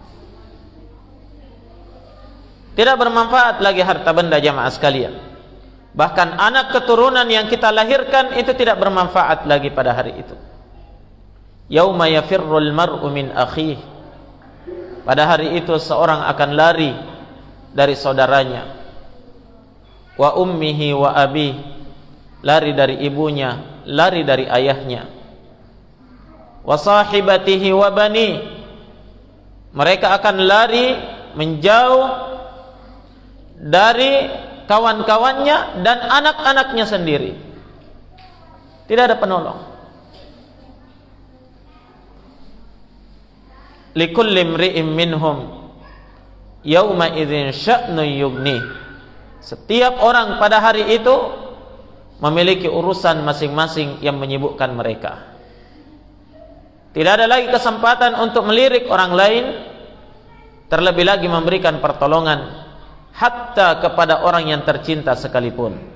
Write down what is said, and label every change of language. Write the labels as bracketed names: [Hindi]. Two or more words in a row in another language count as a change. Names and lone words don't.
[Indonesian] Tidak bermanfaat lagi harta benda jamaah sekalian. Bahkan anak keturunan yang kita lahirkan itu tidak bermanfaat lagi pada hari itu. [Arabic] يوم يفر المرء من أخيه. [Indonesian] Pada hari itu seorang akan lari dari saudaranya. [Arabic] وأمه وأبيه, [Indonesian] lari dari ibunya, lari dari ayahnya. [Arabic] وصاحبته وبنيه, [Indonesian] mereka akan lari menjauh dari kawan-kawannya dan anak-anaknya sendiri. Tidak ada penolong. [Arabic] لكل امرئ منهم يومئذ شأن يغنيه. [Indonesian] Setiap orang pada hari itu memiliki urusan masing-masing yang menyibukkan mereka. Tidak ada lagi kesempatan untuk melirik orang lain, terlebih lagi memberikan pertolongan hatta kepada orang yang tercinta sekalipun.